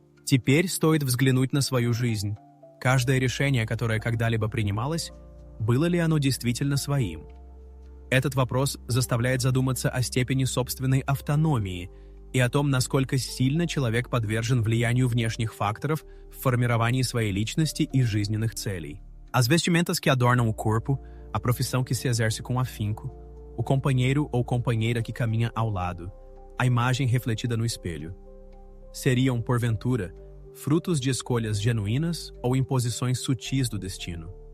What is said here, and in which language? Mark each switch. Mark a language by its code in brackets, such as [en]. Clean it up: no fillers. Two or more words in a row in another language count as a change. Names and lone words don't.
[ru] Теперь стоит взглянуть на свою жизнь. Каждое решение, которое когда-либо принималось, было ли оно действительно своим? Этот вопрос заставляет задуматься о степени собственной автономии и о том, насколько sильно человек подвержен влиянию внешних факторов в формировании своей lичности e жизненных целей. [pt] As vestimentas que adornam o corpo, a profissão que se exerce com afinco, o companheiro ou companheira que caminha ao lado, a imagem refletida no espelho. Seriam, porventura, frutos de escolhas genuínas ou imposições sutis do destino?